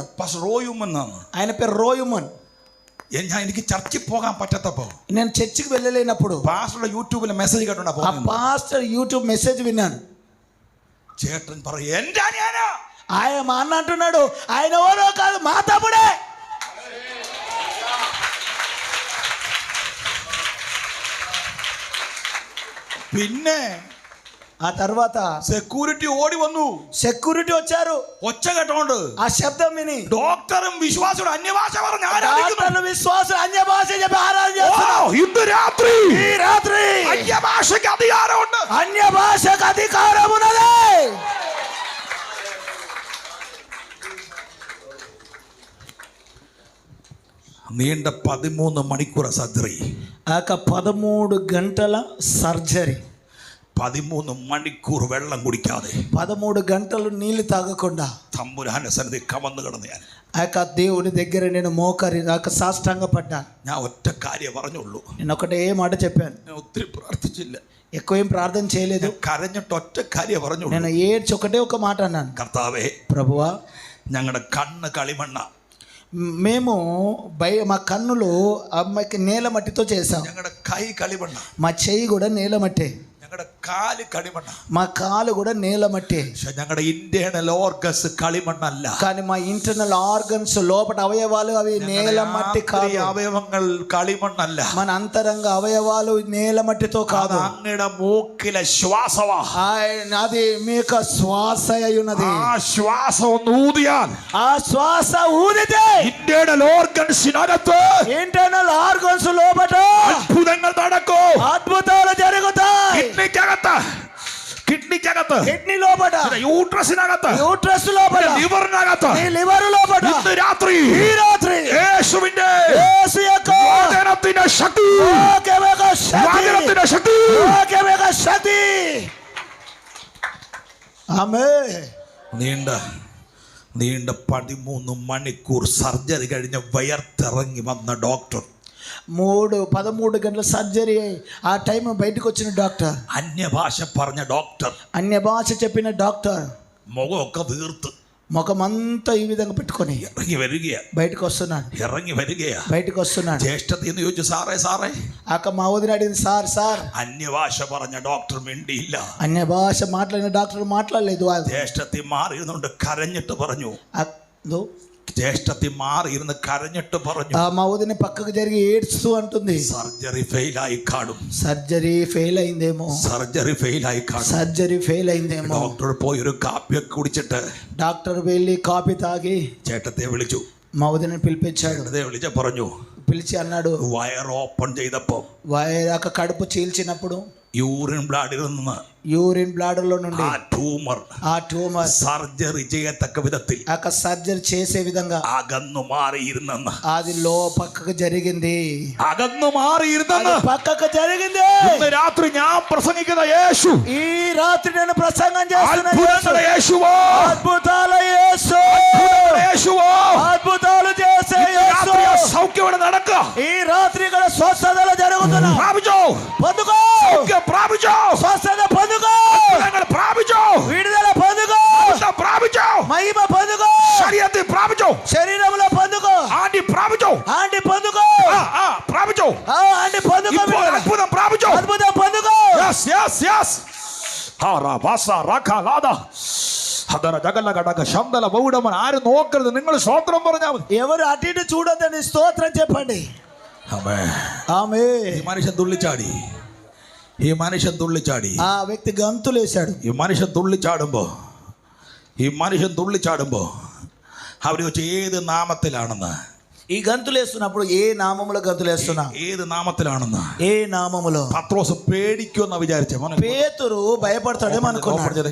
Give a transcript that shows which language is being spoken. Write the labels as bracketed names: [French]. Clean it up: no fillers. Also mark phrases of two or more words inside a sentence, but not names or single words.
[Malayalam] പാസ്റ്റർ റോയുമൻ എന്നാണ്. [Telugu] ఆయన పేరు రోయుమన్. [Malayalam] എനിക്ക് ചർച്ചിൽ പോകാൻ പറ്റാത്തപ്പോ, [Telugu] నేను చర్చికి వెళ్ళలేనప్పుడు [Malayalam] പാസ്റ്ററുടെ യൂട്യൂബിലെ മെസ്സേജ് കേട്ടോണ്ടാ ఆ പോകുന്നത്. [Telugu] పాస్టర్ యూట్యూబ్ మెసేజ్ విన్నాను. [Malayalam] ചേട്ടൻ പറയും, എൻ്റെ അനിയനാ. [Telugu] ఆయన మా అన్న అంటున్నాడు, ఆయన ఎవరో కాదు, మా తమ్ముడే. [Malayalam] പിന്നെ [Telugu] ఆ తర్వాత [Malayalam] സെക്യൂരിറ്റി ഓടി വന്നു. [Telugu] సెక్యూరిటీ వచ్చారు. [Malayalam] ഒച്ച കേട്ടോണ്ട് [Telugu] ఆ శబ్దం విని [Malayalam] ഡോക്ടറും വിശ്വാസിയുടെ അന്യഭാഷ പറഞ്ഞ് [Telugu] డాక్టర్లు విశ్వాసం అన్య భాష చెప్పి ఆరాధిస్తున్నారు. [Malayalam] ഇന്ന് രാത്രി [Telugu] ఈ రాత్రి [Malayalam] അന്യഭാഷയ്ക്ക് അധികാരമുണ്ട്. [Telugu] అన్య భాషకు అధికారం ఉన్నది. [Malayalam] നീണ്ട 13 മണിക്കൂർ സർജറി. [Telugu] 13 గంటల సర్జరీ. [Malayalam] 13 മണിക്കൂർ വെള്ളം കുടിക്കാതെ [Telugu] 13 గంటలు నీళ్లు తాగకుండా [Malayalam] തമ്പുരാന്റെ സന്നിധി കമന്നു കിടന്ന് ഞാൻ [Telugu] దేవుని దగ్గర నేను మోకరి సాష్టాంగపడ్డాను. [Malayalam] ഞാൻ ഒറ്റ കാര്യം പറഞ്ഞുള്ളൂ. [Telugu] నేను ఒకటే మాట చెప్పాను. [Malayalam] ഞാൻ ഒത്തിരി പ്രാർത്ഥിച്ചില്ല, [Telugu] ఎక్కువ ఏం ప్రార్థన చేయలేదు. [Malayalam] കരഞ്ഞിട്ട് ഒറ്റ കാര്യം പറഞ്ഞുള്ളൂ. [Telugu] నేను ఏడ్చి ఒకటే ఒక మాట అన్నాను, [Malayalam] കർത്താവേ, [Telugu] ప్రభువా, [Malayalam] ഞങ്ങളുടെ കണ്ണ് കളിമണ്ണ, [Telugu] మేము మా కన్నులు అమ్మాయికి నేల మట్టితో చేసాం. [Malayalam] ഞങ്ങളുടെ കൈ കളിമണ്ണ, [Telugu] మా చెయ్యి కూడా నేల మట్టే. [Malayalam] ഞങ്ങളുടെ കാല് കളിമണ്ണ, [Telugu] మా కాలు కూడా నేల మట్టే. [Malayalam] പക്ഷെ ഞങ്ങളുടെ [English] internal organs [Malayalam] കളിമണ്ണല്ല. [Telugu] కానీ మా [English] internal organs [Telugu] లోపల అవయవాలు అవి నేల మట్టి కాదు. [Malayalam] അവയവങ്ങൾ കളിമണ്ണല്ല. [Telugu] మన అంతరంగ అవయవాలు నేల మట్టితో కాదు. [Malayalam] അങ്ങയുടെ മൂക്കിലെ ശ്വാസവാ. [Telugu] అది మీ యొక్క శ్వాస అయి ఉన్నది. [Malayalam] ആ ശ്വാസം ഒന്ന് ഊതിയാൽ, [Telugu] ఆ శ్వాస ఊదితే [Malayalam] ഇന്റേണൽ ഓർഗൻസിനകത്ത് [English] internal organs [Telugu] లోపల [Malayalam] അത്ഭുതങ്ങൾ നടക്കും, [Telugu] అద్భుతాలు జరుగుతాయి. [Malayalam] കിഡ്നിക്കകത്ത്, [Telugu] కిడ్నీ లోపల, [Malayalam] യൂട്രസിനകത്ത്, [Telugu] యూట్రస్ లోపల, [Malayalam] ലിവറിനകത്ത്, [Telugu] లివర్ లోపల [Malayalam] ഇന്ന് രാത്രി [Telugu] ఈ రాత్రి [Malayalam] യേശുവിന്റെ [Telugu] యేసు యొక్క [Malayalam] വചനത്തിന്റെ ശക്തി, [Telugu] వాక్యమేక శక్తి, [Malayalam] വചനത്തിന്റെ ശക്തി, [Telugu] వాక్యమేక శక్తి ആമേൻ. [Malayalam] നീണ്ട 13 മണിക്കൂർ സർജറി കഴിഞ്ഞ് വയർത്തിറങ്ങി വന്ന ഡോക്ടർ, [Telugu] 13 గంటల సర్జరీ ఆ టైం బయటకు వచ్చిన డాక్టర్, [Malayalam] അന്യഭാഷ പറഞ്ഞ ഡോക്టర్, [Telugu] అన్య భాష చెప్పిన డాక్టర్, [Malayalam] മുഖമൊക്കെ വീർത്ത് [Telugu] ముఖమంతా ఈ విధంగా పెట్టుకొని [Malayalam] ഇറങ്ങി വരികയാ, [Telugu] బయటకు వస్తున్నాడు. బయటకు వస్తున్నాడు. [Malayalam] ജ്യേഷ്ഠത്തിന്ന് ചോദിച്ചു, സാറേ [Telugu] అక్క మా వదిన అడిగింది, సార్ [Malayalam] അന്യഭാഷ പറഞ്ഞ ഡോക്ടർ മിണ്ടിയില്ല. [Telugu] అన్య భాష మాట్లాడిన డాక్టర్ మాట్లాడలేదు. [Malayalam] ജ്യേഷ്ഠത്തി മാറിയിരുന്നുകൊണ്ട് കരഞ്ഞിട്ട് പറഞ്ഞു, దో ജ്യേഷ്ഠത്തി മാറിയിരുന്ന് കരഞ്ഞിട്ട് പറഞ്ഞു, [Telugu] మా వదిన పక్కకు జరిగి ఏడ్స్తూ అంటుంది, [Malayalam] സർജറി ഫെയിലായി കാണും, [Telugu] సర్జరీ ఫెయిల్ అయిందేమో, [Malayalam] സർജറി ഫെയിൽ ആയി കാണും. ഡോക്ടർ പോയി ഒരു കാപ്പിയൊക്കെ കുടിച്ചിട്ട് [Telugu] డాక్టర్ వెళ్ళి కాఫీ తాగి [Malayalam] ചേട്ടത്തെ വിളിച്ചു. [Telugu] మా వదినని పిలిపించాడు. [Malayalam] വിളിച്ച പറഞ്ഞു, [Telugu] పిలిచి అన్నాడు, [Malayalam] വയർ ഓപ്പൺ ചെയ്തപ്പോ [Telugu] కడుపు చీల్చినప్పుడు [English] urine bladder [Malayalam] നിന്ന് [English] urine bladder [Telugu] లో నుండి [Malayalam] ആ ട്യൂമർ സർജറി ചെയ്യത്തക്ക വിധത്തിൽ [Telugu] సర్జరీ చేసే విధంగా [Malayalam] അകന്നു മാറിയിരുന്നെന്ന്, [Telugu] అది పక్కకు జరిగింది, [Malayalam] അകന്നു മാറിയിരുന്നെന്ന് [Telugu] పక్కకు జరిగింది. [Malayalam] ഇന്ന് രാത്രി ഞാൻ പ്രസംഗിക്കുന്ന യേശു, [Telugu] ఈ రాత్రి నేను ప్రసంగం చేస్తున్న [Malayalam] അത്ഭുതങ്ങളുടെ യേശുവോ, [Telugu] అద్భుతాల యేసు, [Malayalam] യേശുവോ, [Telugu] అద్భుతాలు చేసే యేసు. [Malayalam] സൗഖ്യം ഇവിടെ നടക്കുക. [Telugu] ఈ రాత్రి ఇక్కడ స్వస్థతలు జరుగుతున్నా. [Malayalam] പ്രാപിച്ചോ, [Telugu] పొందుకో, [Malayalam] സൗഖ്യം പ്രാപിച്ചോ, [Telugu] స్వస్థత పొందుకో, [Malayalam] അത്ഭുതങ്ങൾ പ്രാപിച്ചോ, [Telugu] విడుదల పొందుకో, [Malayalam] അത്ഭുതം പ്രാപിച്ചോ, [Telugu] మహిమ పొందుకో, [Malayalam] ശരീരത്തിൽ പ്രാപിച്ചോ, [Telugu] శరీరంలో పొందుకో, [Malayalam] ആണ്ടി പ്രാപിച്ചോ, [Telugu] ఆంటీ పొందుకో, [Malayalam] പ്രാപിച്ചോ, [Telugu] ఆంటీ పొందుకో, [Malayalam] ഇപ്പോൾ അത്ഭുതം പ്രാപിച്ചോ, [Telugu] అద్భుతం పొందుకో. [Malayalam] യെസ് ആരും നോക്കരുത്, നിങ്ങൾ സ്തോത്രം പറഞ്ഞാൽ മതി. [Telugu] ఎవరు అటు ఇటు చూడొద్దని స్తోత్రం చెప్పండి. ఆమేన్. [Malayalam] ഈ മനുഷ്യൻ തുള്ളിച്ചാടി, [Telugu] ఆ వ్యక్తి గంతులేశాడు. [Malayalam] ഈ മനുഷ്യൻ തുള്ളിച്ചാടുമ്പോ അവര് ചോദിച്ചു ഏത് നാമത്തിലാണെന്ന്. [Telugu] ఈ గంతులేస్తున్నప్పుడు ఏ నామములో గంతులేస్తున్నా, [Malayalam] ഏത് നാമത്തിലാണെന്ന്, [Telugu] ఏ నామములో. [Malayalam] പത്രോസ് പേടിക്കുമെന്നാ വിചാരിച്ചേ. [Telugu] పేతురు భయపడతాడేమో అనుకున్నాడు.